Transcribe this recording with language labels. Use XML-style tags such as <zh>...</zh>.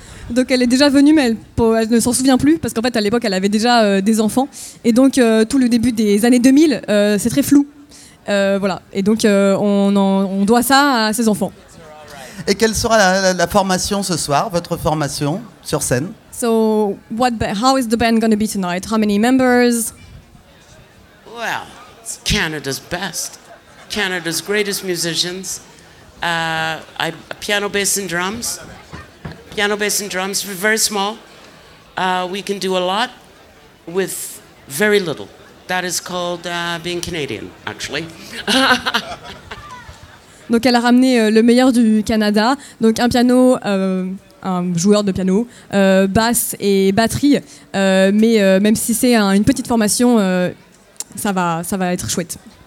<fr>Donc elle est déjà venue, mais elle ne s'en souvient plus, parce qu'en fait, à l'époque, elle avait déjà des enfants. Et donc, tout le début des années 2000, c'est très flou. Voilà. Et donc, on doit ça à ses enfants. Et quelle sera la formation ce soir, votre formation sur scène ?</fr> <en>So, how is the band going to be tonight ? How many members ? Well, it's Canada's best. Canada's greatest musicians. Piano, bass and drums. Piano, bass, and drums. We're very small. We can do a lot with very little. That is called being Canadian, actually.</en> <fr>Donc elle a ramené le meilleur du Canada. Donc un piano, un joueur de piano, basse et batterie. Mais même si c'est une petite formation, ça va être chouette.</fr>